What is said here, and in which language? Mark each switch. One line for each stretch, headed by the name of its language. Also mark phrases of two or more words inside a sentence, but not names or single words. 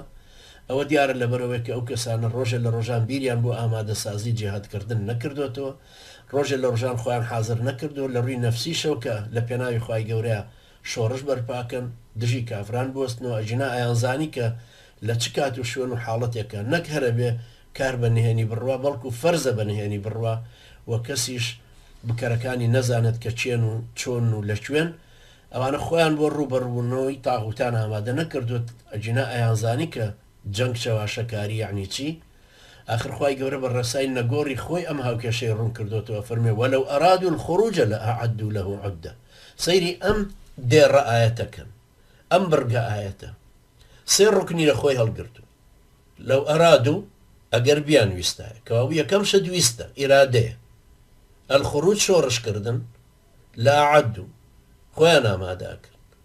Central Kurdish: ئەوە دیارە لەبەرەوەی کە ئەو کەسانە ڕۆژە لە ڕۆژان بیریان بۆ ئامادە سازی جیهادکردن نەکردوێتەوە، ڕۆژە لە ڕۆژان خۆیان حاضر نەکردو لە ڕووی نەفسی شەوکە لە پێناوی خوای گەورەیە شۆڕش بەرپاکەن، دژی کافران بۆستنەوە، ئەجینا ئەیانزانی کە لە چ کات و شوێن و حاڵەتێکە نەک هەرە بێ کار بە نهێنی بڕوا، بەڵکو فەرزە بە نهێنی بڕوا و کەسیش بکەرەکانی نەزانێت کە چێن و چۆن و لەکوێن، ئەوانە خۆیان بۆ ڕوبەڕوونەوەی تاغوتان ئامادە نەکردوت. ئەجینا ئەیانزانی کە جەنگ چەواشەکاری یعنی چی؟ آخر خوای گەورە بە ڕێسای نەگۆڕی خۆی ئەم هاوکێشەی ڕوون کردوتەوە، فەرمێ
Arabic: وەلەو ئەرادوا الخروج لأعدوا له عدة.
Central Kurdish: سەیری ئەم دێڕە ئاەتەکەن، ئەم بڕگە ئاەتە سێ ڕوکنی لە خۆی هەڵگرتو.
Arabic: لەو ئەرادوا
Central Kurdish: ئەگەر بیان ویستایە، کەوا یەکەم شت ویستە ئیرادەیە، الخروج شۆڕشکردن، لأعدوا خۆیان ئامادە کرد.